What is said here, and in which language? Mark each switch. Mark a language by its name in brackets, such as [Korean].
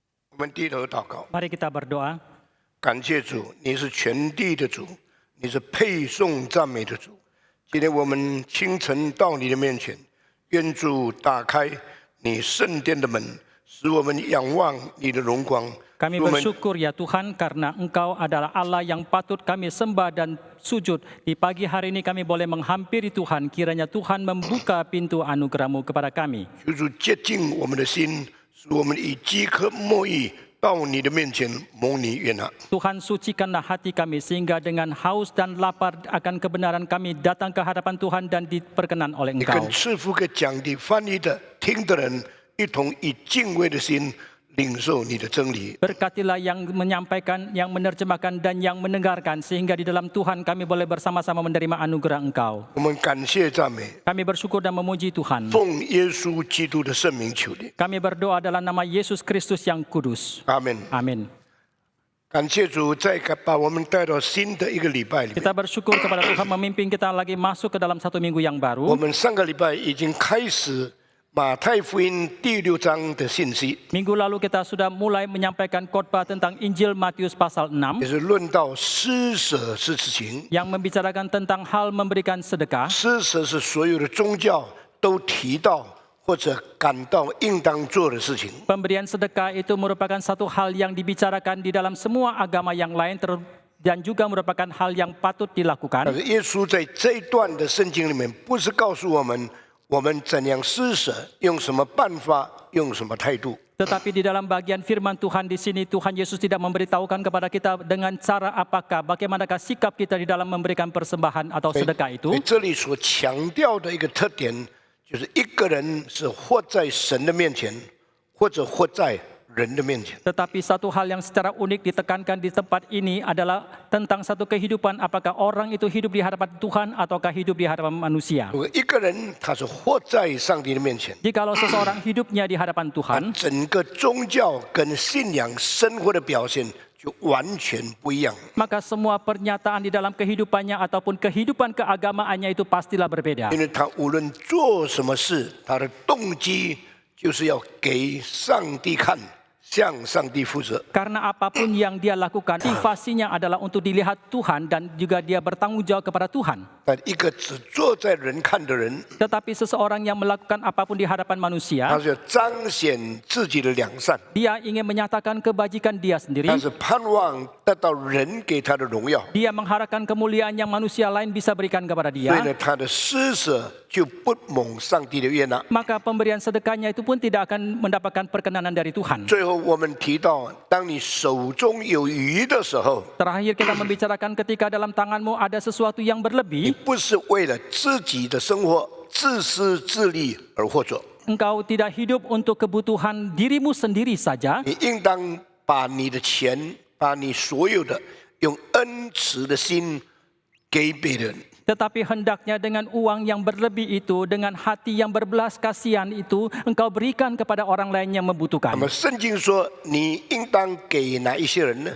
[Chinese] 我们低头祷告， [Indonesian] Mari kita berdoa. [Chinese] 感谢主，你是全地的主，你是配颂赞美的主。今天我们清晨到你的面前，愿主打开你圣殿的门，使我们仰望你的荣光。 [Indonesian] Kami bersyukur ya Tuhan karena Engkau adalah Allah yang patut kami sembah dan sujud. Di pagi hari ini kami boleh menghampiri Tuhan. Kiranya Tuhan membuka pintu anugerah-Mu kepada kami. [Chinese] 求主洁净我们的心，使我们以饥渴慕义到你的面前蒙你悦纳。 [Indonesian] Tuhan sucikanlah hati kami sehingga dengan haus dan lapar akan kebenaran kami datang ke hadapan Tuhan dan diperkenan oleh [Chinese] 你 [Indonesian] Engkau. [Chinese] 更赐福给讲的、翻译的、听的人，一同以敬畏的心领受你的真理。 [Indonesian] Berkatilah yang menyampaikan, yang menerjemahkan dan yang mendengarkan sehingga di dalam Tuhan kami boleh bersama-sama menerima anugerah Engkau. [Chinese] 我们感谢赞美， [Indonesian] Kami bersyukur dan memuji Tuhan. [Chinese] 奉耶稣基督的圣名求你， [Indonesian] Kami berdoa dalam nama Yesus Kristus yang kudus. [Chinese] 阿门。 [Indonesian] Amin. [Chinese] 感谢主，再把我们带到新的一个礼拜里面。 [Indonesian] Kita bersyukur kepada Tuhan memimpin kita lagi masuk ke dalam satu minggu yang [Chinese] 我 [Indonesian] baru. [Chinese] 们上个礼拜已经开始马太福音第6章的信息， [Indonesian] Minggu lalu kita sudah mulai menyampaikan khotbah tentang Injil Matius pasal 6 [Chinese] 也是论到施舍是事情。 [Indonesian] yang membicarakan tentang hal memberikan sedekah. [Chinese] 施舍是所有的宗教都提到或者感到应当做的事情。 [Indonesian] Pemberian sedekah itu merupakan satu hal yang dibicarakan di dalam semua agama yang lain dan juga merupakan hal yang patut [Chinese] 但 [Indonesian] dilakukan. [Chinese] 是耶稣在这一段的圣经里面，不是告诉我们怎样施舍，用什么办法，用什么态度。 [Indonesian] Tetapi di dalam bagian firman Tuhan di sini, Tuhan Yesus tidak memberitahukan kepada kita dengan cara apakah, bagaimanakah sikap kita di dalam memberikan persembahan atau sedekah [Chinese] 所 [Indonesian] itu. [Chinese] 以这里所强调的一个特点，就是一个人是活在神的面前，或者活在人的面前。 [Indonesian] Tetapi satu hal yang secara unik ditekankan di tempat ini adalah tentang satu kehidupan, apakah orang itu hidup di hadapan Tuhan ataukah hidup di hadapan manusia. [Chinese] 如果一个人他是活在上帝的面前， [Indonesian] Jikalau seseorang hidupnya di hadapan Tuhan, [Chinese] 整个宗教跟信仰生活的表现就完全不一样。 [Indonesian] maka semua pernyataan di dalam kehidupannya ataupun kehidupan keagamaannya itu pastilah berbeda. [Chinese] 因为他无论做什么事，他的动机就是要给上帝看，向上帝负责。 [Indonesian] Karena apapun yang dia lakukan, motivasinya adalah untuk dilihat Tuhan dan juga dia bertanggung jawab kepada Tuhan. [Chinese] 但一个只坐在人看的人， [Indonesian] Tetapi seseorang yang melakukan apapun di hadapan [Chinese] 他 [Indonesian] manusia, [Chinese] 是要彰显自己的良善， [Indonesian] dia ingin menyatakan kebajikan dia [Chinese] 他 [Indonesian] sendiri. [Chinese] 是盼望得到人给他的荣耀。 [Indonesian] Dia mengharapkan kemuliaan yang manusia lain bisa berikan kepada [Chinese] 所以 [Indonesian] dia. [Chinese] 呢，他的施舍就不蒙上帝的悦纳。 [Indonesian] Maka pemberian sedekahnya itu pun tidak akan mendapatkan perkenanan dari Tuhan. [Chinese] 最后，我们提到，当你手中有余的时候， [Indonesian] Terakhir kita membicarakan ketika dalam tanganmu ada sesuatu yang [Chinese] 你 [Indonesian] berlebih, [Chinese] 不是为了自己的生活自私自利而活着， [Indonesian] engkau tidak hidup untuk kebutuhan dirimu sendiri saja, [Chinese] 你应当把你的钱，把你所有的用恩慈的心给别人。 [Indonesian] Tetapi hendaknya dengan uang yang berlebih itu, dengan hati yang berbelas kasihan itu, engkau berikan kepada orang lain yang [Chinese] 那 [Indonesian] membutuhkan. [Chinese] 么圣经说，你应当给哪一些人呢？